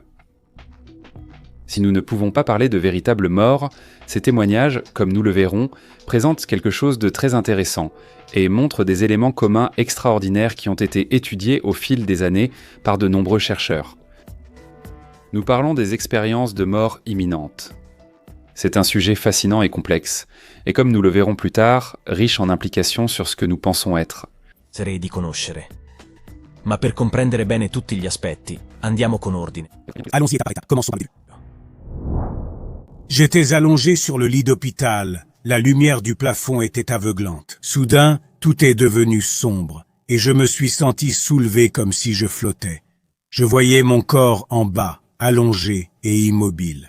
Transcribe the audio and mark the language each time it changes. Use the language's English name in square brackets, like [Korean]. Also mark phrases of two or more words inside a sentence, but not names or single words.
[French] Si nous ne pouvons pas parler de véritables morts, ces témoignages, comme nous le verrons, présentent quelque chose de très intéressant et montrent des éléments communs extraordinaires qui ont été étudiés au fil des années par de nombreux chercheurs. Nous parlons des expériences de mort imminente. C'est un sujet fascinant et complexe, et comme nous le verrons plus tard, riche en implications sur ce que nous pensons être. [Italian] Ma per comprendere bene tutti gli aspetti, andiamo con ordine. [French] Allons-y étape par étape, commençons par le début. J'étais allongé sur le lit d'hôpital. La lumière du plafond était aveuglante. Soudain, tout est devenu sombre, et je me suis senti soulevé comme si je flottais. Je voyais mon corps en bas, allongé et immobile.